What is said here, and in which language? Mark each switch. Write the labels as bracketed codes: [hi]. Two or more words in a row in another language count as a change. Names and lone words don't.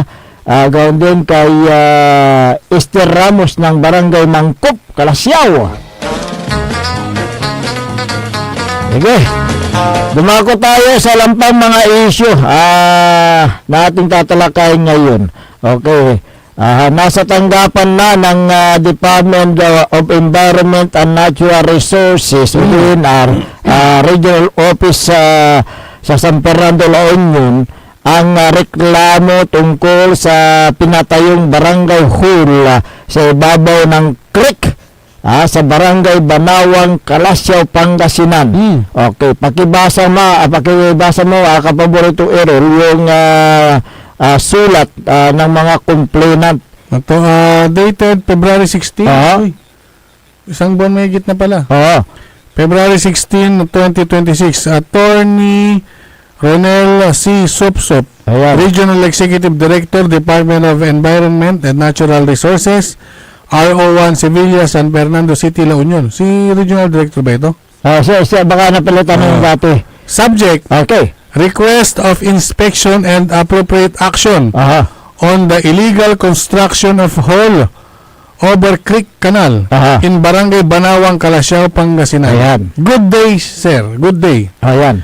[tl] Gawin din kay Esther Ramos ng Barangay Mangkop, Kalasyaw. Sige. Dumako tayo sa lampang mga issue na ating tatalakayin ngayon. Okay. nasa tanggapan na ng Department of Environment and Natural Resources DNR Regional Office sa San Fernando, La Union ang reklamo tungkol sa pinatayong barangay hall sa ibabaw ng creek sa barangay Banawang, Kalasyaw, Pangasinan. Okay, pakibasa mo kapaborito Errol yung sulat ng mga complainant. Ito, dated February 16. Uy, isang buwan may na pala. February 16, 2026. [en] Attorney Ronel C. Sopsop, Regional Executive Director, Department of Environment and Natural Resources, RO1 Sevilla, San Fernando City, La Union. [tl] Si Regional Director ba ito? Siya baka napalitan ng dati. [en] Subject, Okay. request of inspection and appropriate action on the illegal construction of hall over Creek Canal in Barangay Banawang, Kalasyaw, Pangasinan. [tl] Ayan. [en] Good day, sir. Good day. [tl] Ayan.